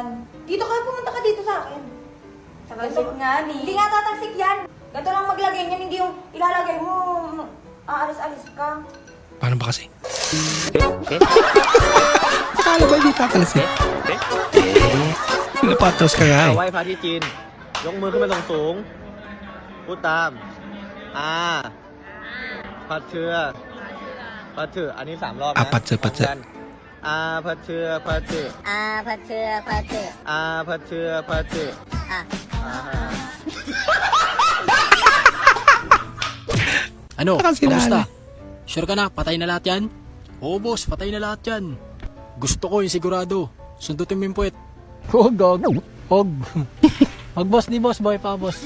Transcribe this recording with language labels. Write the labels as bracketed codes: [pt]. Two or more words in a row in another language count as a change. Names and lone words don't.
[tl] Dito ka, pumunta ka dito sa akin. Tatalsik nga ni. Hindi nga tatalsik yan. Ganito lang maglagay niyan, hindi yung ilalagay mo, aalis-alis ka. Paano ba kasi? Paano ba hindi tatalas eh? Napatros ka nga eh. [th] ไหว้พระที่จีน ยกมือขึ้นมาสูงๆพูดตามพัดเชือพัดเชืออันนี้3 รอบนะ พัดเชือพัดเชือ พัดเชือพัดเชือ พัดเชือพัดเชือ พัดเชือพัดเชือ [tl] Ano? Nakasinali. Kamusta? Sure ka na? Patay na lahat yan? Oo boss, patay na lahat yan. Gusto ko yung sigurado. Sundutin mo yung puwet. Huwag, gog. Huwag. Huwag, boss, di boss, boy pa, boss.